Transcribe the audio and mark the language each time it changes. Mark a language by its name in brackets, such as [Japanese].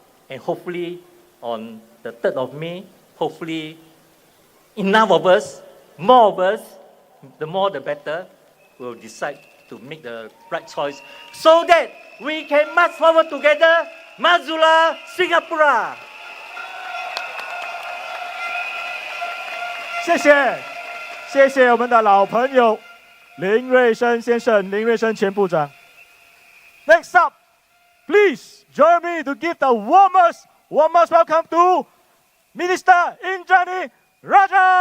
[English] And hopefully, on the 3rd of May, hopefully, enough of us, more of us, the more the better, will decide to make the right choice so that we can march forward together. Mazula Singapura! [Chinese] 谢谢，谢谢我们的老朋友林瑞生先生，林瑞生前部长。 [English] Next up, please join me to give the warmest welcome to Minister Indranee Raja.